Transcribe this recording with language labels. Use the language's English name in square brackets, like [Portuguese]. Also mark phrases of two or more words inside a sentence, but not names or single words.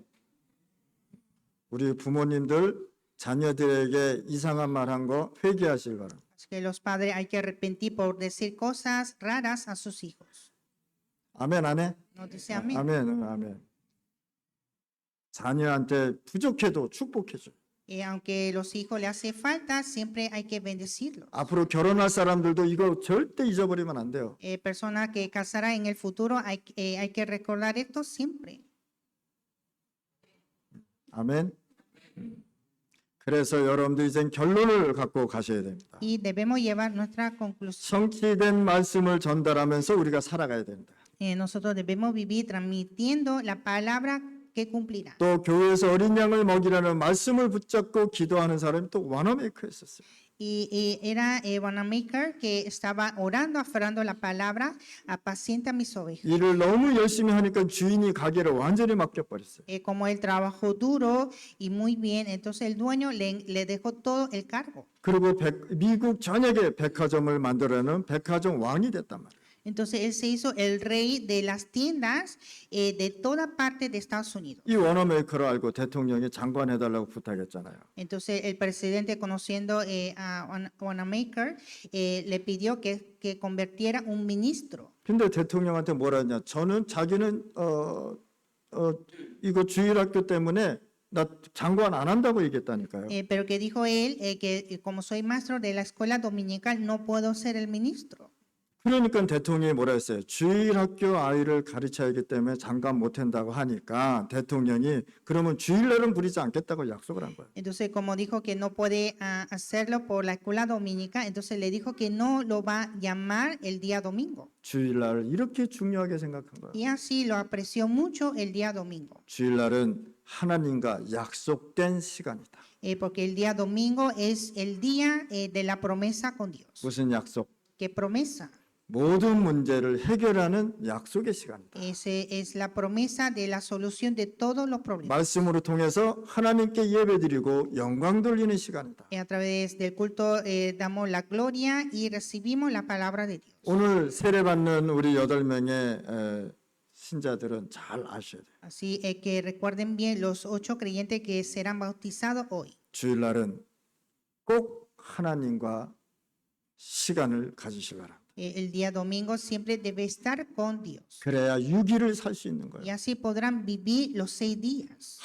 [Korean] 우리 부모님들 자녀들에게 이상한 말 한 거 회개하실 바랍니다. [Spanish] Así que los padres hay que arrepentir por decir cosas raras a sus hijos. [Korean] 아멘 안 해? [Spanish] Nos dice amén. [Korean] 아멘, 아멘. 자녀한테 부족해도 축복해줘. [Spanish] Aunque los hijos le hace falta, siempre hay que bendecirlos. [Korean] 앞으로 결혼할 사람들도 이거 절대 잊어버리면 안 돼요. [Spanish] Personas que casarán en el futuro, hay que recordar esto siempre. [Korean] 아멘. 그래서 여러분들 이제 결론을 갖고 가셔야 됩니다. [Spanish] Y debemos llevar nuestra conclusión. [Korean] 성취된 말씀을 전달하면서 우리가 살아가야 된다. [Spanish] Nosotros debemos vivir transmitiendo la palabra que cumplirá. [Korean] 또 교회에서 어린 양을 먹이라는 말씀을 붙잡고 기도하는 사람이 또 와너메이커였었어요. [Spanish] Y era Wanamaker que estaba orando, aferrando la palabra, apacienta mis ovejas. [Korean] 일을 너무 열심히 하니까 주인이 가게를 완전히 맡겨버렸어요. [Spanish] Como él trabajó duro y muy bien, entonces el dueño le dejó todo el cargo. [Korean] 그리고 미국 전역에 백화점을 만들어내는 백화점 왕이 됐단 말이에요. [Spanish] Entonces él se hizo el rey de las tiendas de toda parte de Estados Unidos. [Korean] 이 워너메이커를 알고 대통령이 장관 해달라고 부탁했잖아요. [Spanish] Entonces el presidente, conociendo a Wanamaker, le pidió que convirtiera un ministro. [Korean] 근데 대통령한테 뭐라 했냐? 자기는 이거 주일학교 때문에 나 장관 안 한다고 얘기했다니까요. [Spanish] Pero que dijo él que como soy maestro de la escuela dominical no puedo ser el ministro. [Korean] 그러니까 대통령이 뭐라 했어요? 주일학교 아이를 가르쳐야 하기 때문에 장관 못 한다고 하니까 대통령이 그러면 주일날은 부리지 않겠다고 약속을 한 거예요. [Spanish] Entonces como dijo que no puede hacerlo por la escuela dominical, entonces le dijo que no lo va a llamar el día domingo. [Korean] 주일날을 이렇게 중요하게 생각한 거예요. [Spanish] Y así lo apreció mucho el día domingo. [Korean] 주일날은 하나님과 약속된 시간이다. [Spanish] Porque el día domingo es el día de la promesa con Dios. [Korean] 무슨 약속? [Spanish] ¿Qué promesa? [Korean] 모든 문제를 해결하는 약속의 시간이다. [Spanish] Ese es la promesa de la solución de todos los problemas. [Korean] 말씀으로 통해서 하나님께 예배드리고 영광 돌리는 시간이다. [Spanish] A través del culto damos la gloria y recibimos la palabra de Dios. [Korean] 오늘 세례받는 우리 8명의 신자들은 잘 아셔야 돼요. [Spanish] Así es que recuerden bien los 8 creyentes que serán bautizados hoy. [Korean] 주일날은 꼭 하나님과 시간을 가지시기 바랍니다. [Spanish] El día domingo siempre debe estar con Dios. [Korean] 그래야 6일을 살 수 있는 [Spanish] Y [Korean] 거예요. [Spanish] así podrán vivir los 6 días.